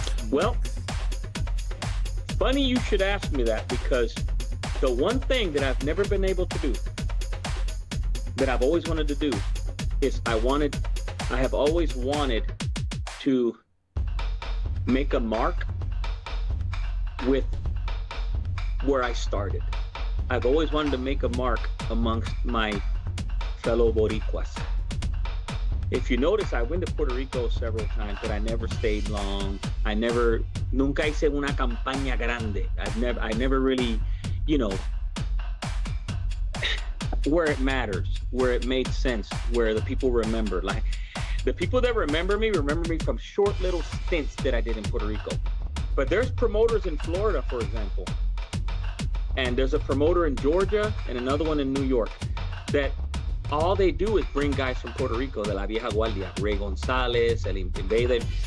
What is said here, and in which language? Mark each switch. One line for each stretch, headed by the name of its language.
English: Well, funny you should ask me that, because the one thing that I've never been able to do, that I've always wanted to do, is I have always wanted to make a mark with where I started. I've always wanted to make a mark amongst my fellow Boricuas. If you notice, I went to Puerto Rico several times, but I never stayed long.
Spanish: Nunca hice una campaña grande.
English: I never really, you know, where it matters, where it made sense, where the people remember. Like, the people that remember me from short little stints that I did in Puerto Rico. But there's promoters in Florida, for example, and there's a promoter in Georgia and another one in New York that all they do is bring guys from Puerto Rico,
Spanish: de la vieja guardia,
English: Ray Gonzalez, El Invader.